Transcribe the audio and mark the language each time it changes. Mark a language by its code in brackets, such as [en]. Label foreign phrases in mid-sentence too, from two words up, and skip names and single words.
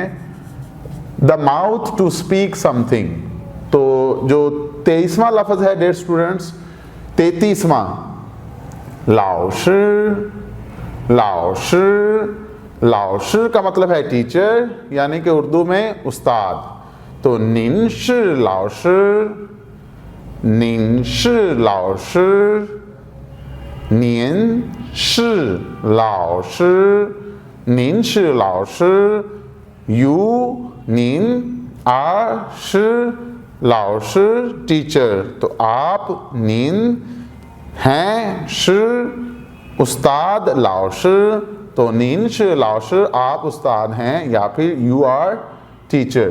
[en] The mouth to speak something. [ur] तो जो 23वां लफ्ज़ है [en] dear students, [ur] 33वां लाओशी। [zh] 老师 老师 [ur] का मतलब है टीचर यानी कि उर्दू में उस्ताद। [zh] तो 您是老师，您是老师，您是老师，您是老师. [en] यू निन आर श लाओशी टीचर। [ur] तो आप निन हैं, श उस्ताद, लाओशी। तो [zh] 您是老师 [ur] आप उस्ताद हैं या फिर [en] you are teacher.